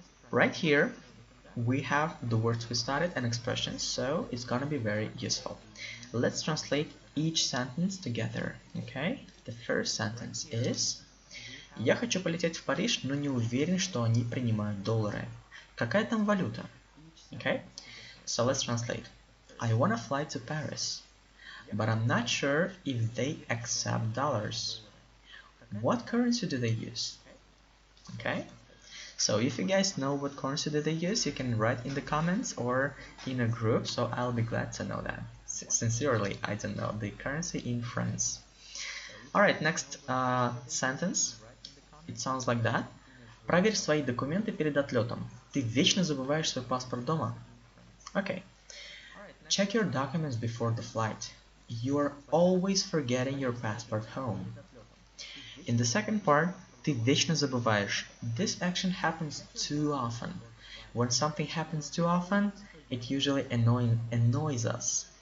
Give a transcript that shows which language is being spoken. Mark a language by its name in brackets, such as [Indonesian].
[English] Right here, we have the words we studied and expressions, so it's gonna be very useful. Let's translate each sentence together, okay? The first sentence is: [Russian] Я хочу полететь в Париж, но не уверен, что они принимают доллары. Какая там валюта? [English] Okay? So let's translate. I wanna fly to Paris, but I'm not sure if they accept dollars. What currency do they use? Okay? So if you guys know what currency do they use, you can write in the comments or in a group, so I'll be glad to know that. Sincerely, I don't know the currency in France. Alright, next sentence. It sounds like that. [Russian] Проверь свои документы перед отлетом. Ты вечно забываешь свой паспорт дома. [English] Okay. Check your documents before the flight. You are always forgetting your passport home. In the second part, [Russian] ты вечно забываешь. [English] This action happens too often. When something happens too often, it usually annoys us.